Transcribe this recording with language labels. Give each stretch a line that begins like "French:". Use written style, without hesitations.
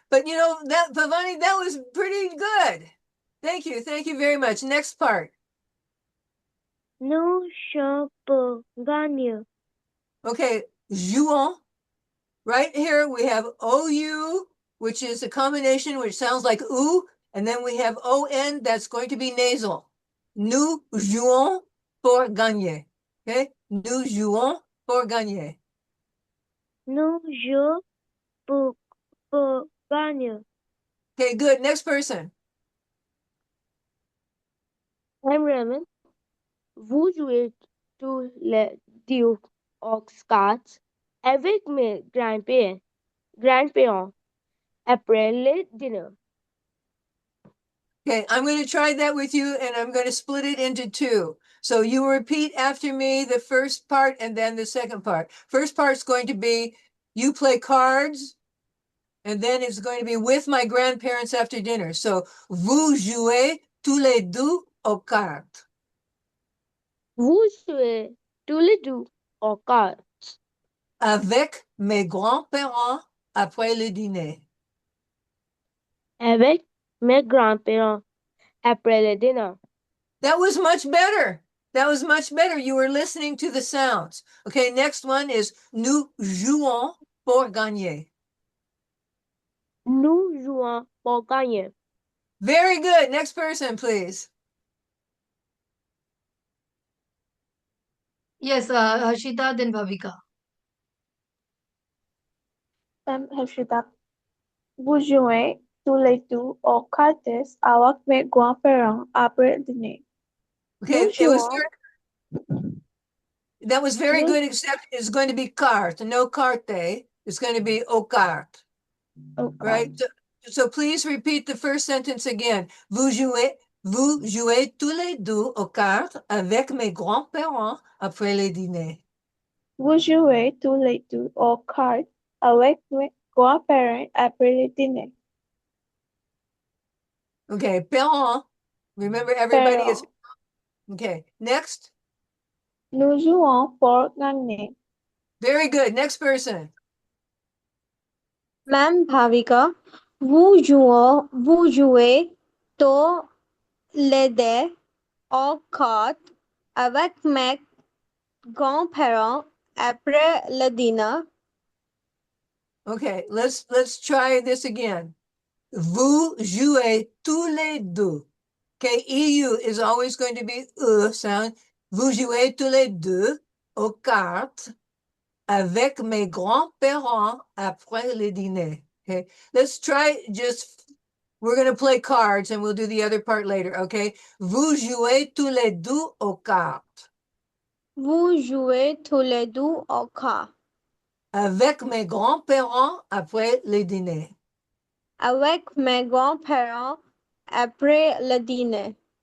English: But you know, that Pavani, that was pretty good. Thank you. Thank you very much. Next part.
French: Nous jouons pour gagner.
English: Okay, jouons. Right here we have OU, which is a combination which sounds like oo, and then we have ON that's going to be nasal.
French: Nous jouons pour gagner. Okay, nous jouons pour gagner. Nous jouons pour gagner.
English: Okay, good. Next person. I'm Raymond.
French: Vous jouez tous les deux aux cartes avec mes grands-parents après le dîner.
English: Okay, I'm going to try that with you and I'm going to split it into two. So you repeat after me the first part and then the second part. First part's going to be you play cards, and then it's going to be with my grandparents after dinner.
French: So vous jouez tous les deux aux cartes. Vous jouez tous les deux aux cartes Avec mes grands-parents après le dîner. avec mes grands-parents après le dîner.
English: That was much better. That was much better. You were listening to the sounds. Okay, next one is
French: nous jouons pour gagner. Nous jouons pour gagner.
English: Very good. Next person, please. Yes, Harshita then Bhavika.
French: Harshita, vous jouez tous les deux aux cartes avec mes grands-parents après dîner.
English: Okay,
French: Nous jouons,
English: that was very
French: nous,
English: good, except it's going to be carte, no carte. It's going to be
French: au carte, aux
English: right? So please repeat the first sentence again.
French: Vous jouez tous les deux aux cartes avec mes grands-parents après le dîner. Vous jouez tous les deux aux cartes avec mes grands-parents après le dîner.
English: Okay, parents. Remember, everybody is. Parents, Okay, next.
French: nous jouons pour gagner.
English: Very good. Next person.
French: Ma'am Bhavika, vous jouez tous les deux aux cartes avec mes grands-parents après le dîner.
English: Okay, let's try this again.
French: Vous jouez tous les deux.
English: Okay, EU is always going to be sound.
French: Vous jouez tous les deux aux cartes avec mes grands-parents après le dîner.
English: Okay, let's try we're going to play cards and we'll do the other part later.
French: Okay, vous jouez tous les deux aux cartes Vous jouez tous les deux aux cartes avec mes grands-parents après le dîner. avec mes grands-parents après le dîner.